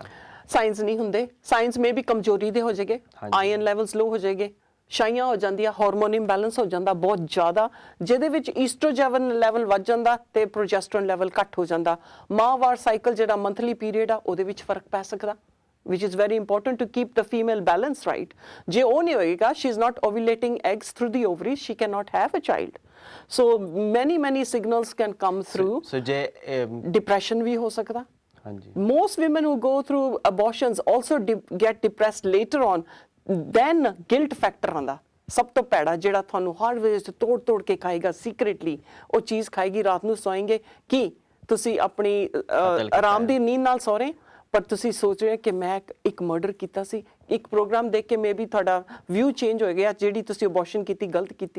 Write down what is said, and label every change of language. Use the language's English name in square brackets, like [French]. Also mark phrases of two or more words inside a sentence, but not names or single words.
[Punjabi] ਸਾਇੰਸ ਨਹੀਂ ਹੁੰਦੇ। ਸਾਇੰਸ ਮੇ ਵੀ ਕਮਜ਼ੋਰੀ ਦੇ ਹੋ ਜਾਏਗੇ, [English] iron levels low [Punjabi] ਹੋ ਜਾਏਗੇ, ਛਾਈਆਂ ਹੋ ਜਾਂਦੀਆਂ, [English] hormone imbalance [Punjabi] ਹੋ ਜਾਂਦਾ ਬਹੁਤ ਜ਼ਿਆਦਾ, ਜਿਹਦੇ ਵਿੱਚ [English] estrogen level [Punjabi] ਵੱਧ ਜਾਂਦਾ ਤੇ [English] progesterone level [Punjabi] ਘੱਟ ਹੋ ਜਾਂਦਾ। ਮਾਹਵਾਰ ਸਾਈਕਲ ਜਿਹੜਾ [English] monthly period [Punjabi] ਆ, ਉਹਦੇ ਵਿੱਚ ਫਰਕ ਪੈ ਸਕਦਾ, [English] which is very important to keep the female balance right। [Punjabi] ਜੇ ਉਹ ਨਹੀਂ ਹੋਏਗਾ, [English] she is not ovulating eggs through the ovaries, she cannot have a child। So many signals can come through। [Punjabi] so ਜੇ depression ਵੀ ਹੋ ਸਕਦਾ। ਹਾਂਜੀ, [English] most women who go through abortions also get depressed later on। then guilt factor [Punjabi] ਆਉਂਦਾ ਸਭ ਤੋਂ ਭੈੜਾ, ਜਿਹੜਾ ਤੁਹਾਨੂੰ ਹਰ ਵੇਲੇ ਤੋੜ ਕੇ ਖਾਏਗਾ ਸੀਕ੍ਰੇਟਲੀ। ਉਹ ਚੀਜ਼ ਖਾਏਗੀ, ਰਾਤ ਨੂੰ ਸੋਏਂਗੇ ਕਿ ਤੁਸੀਂ ਆਪਣੀ ਆਰਾਮ ਦੀ ਨੀਂਦ ਨਾਲ ਸੋ ਰਹੇ, ਪਰ ਤੁਸੀਂ ਸੋਚ ਰਹੇ ਕਿ ਮੈਂ ਇੱਕ ਮਰਡਰ ਕੀਤਾ ਸੀ। ਇੱਕ ਪ੍ਰੋਗਰਾਮ ਦੇਖ ਕੇ [English] may be [Punjabi] ਤੁਹਾਡਾ [English] view change [Punjabi] ਹੋ ਗਿਆ, ਜਿਹੜੀ ਤੁਸੀਂ ਅਬੋਰਸ਼ਨ ਕੀਤੀ ਗਲਤ ਕੀਤੀ।